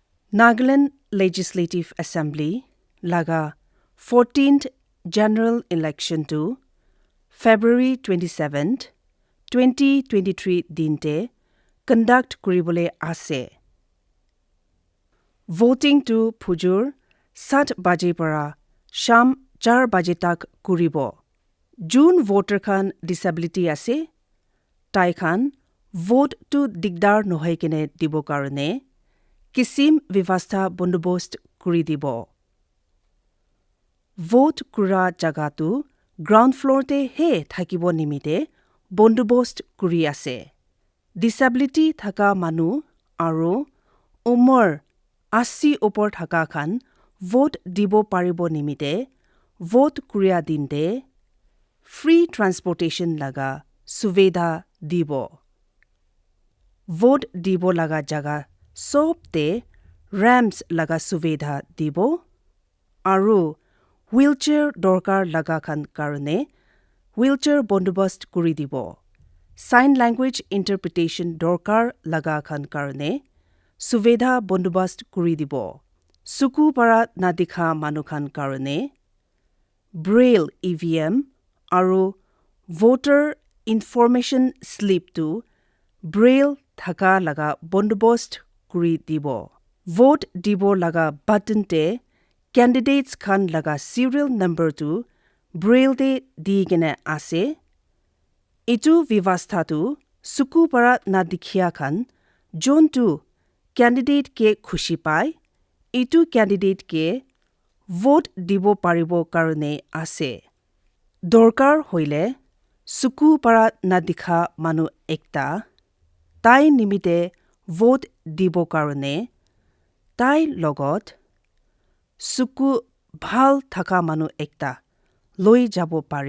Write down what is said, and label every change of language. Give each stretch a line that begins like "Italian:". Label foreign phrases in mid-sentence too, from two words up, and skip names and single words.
Naga Pidgin: Nagaland Legislative Assembly laga 14th General Election to February 27th, 2023 dinte conduct kuribole ase. Voting to Pujur 7 baje para sham 4 baje tak kuribo. June voter khan disability ase. Tai khan vote to digdar nohai kene dibo karone kisim vivastha bondobost kuri dibo. Vote kura jagatu ground floor te he thakibo nimite bondobost kuri ase. Disability thaka manu aro umor 80 opor thaka khan vote dibo paribo nimite vote kuria dinte
English: free transportation
Naga Pidgin: laga suvedha dibo. Vote dibo laga jaga sobte ramps laga suvedha dibo aro wheelchair dorkar laga khan karone wheelchair bondobost kuri dibo.
English: Sign language interpretation
Naga Pidgin: dorkar laga khan karone suvedha bondobost kuri dibo. Suku para nadikha manu khan karone braille EVM aro
English: voter information slip
Naga Pidgin: to braille thaka laga bondobost kuri dibo. Vote dibo laga button te candidates khan laga
English: serial number
Naga Pidgin: to braille te di gene ase. Itu vivastha tu suku para nadikhia khan jon tu candidate ke khushi pai itu candidate ke vote dibo paribo karone ase. Dorkar hoile suku para nadikha manu ekta tai nimite vote dibo karone tai logot suku bhal thaka manu ekta loi jabo pare.